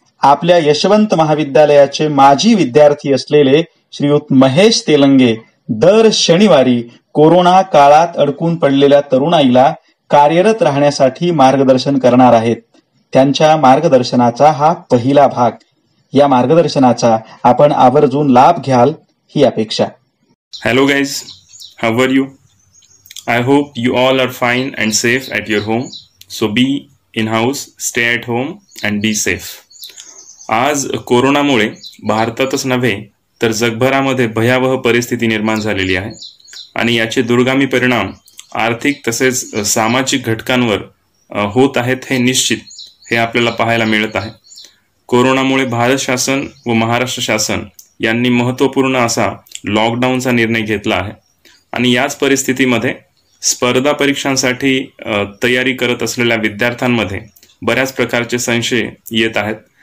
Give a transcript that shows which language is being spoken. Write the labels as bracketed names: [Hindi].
[Marathi] आपल्या यशवंत महाविद्यालयाचे माजी विद्यार्थी असलेले श्रीयुत महेश तेलंगे दर शनिवारी कोरोना काळात अडकून पडलेल्या तरुणाईला कार्यरत राहण्यासाठी मार्गदर्शन करणार आहेत। त्यांच्या मार्गदर्शनाचा हा पहिला भाग। या मार्गदर्शनाचा आपण आवर्जून लाभ घ्याल ही अपेक्षा। [English] Hello guys, how are you? I hope you all are fine and safe at your home. So be in house, stay at home and be safe. [Marathi] आज कोरोनामुळे भारतातच नव्हे तर जगभरामध्ये भयावह परिस्थिती निर्माण झालेली आहे आणि याचे दुर्गामी परिणाम आर्थिक तसेच सामाजिक घटकांवर होत आहेत हे निश्चित हे आपल्याला पाहायला मिळत आहे। कोरोनामुळे भारत शासन व महाराष्ट्र शासन यांनी महत्त्वपूर्ण असा लॉकडाऊनचा निर्णय घेतला आहे आणि याच परिस्थितीमध्ये स्पर्धा परीक्षांसाठी तयारी करत असलेल्या विद्यार्थ्यांमध्ये बऱ्याच प्रकारचे संशय येत आहेत।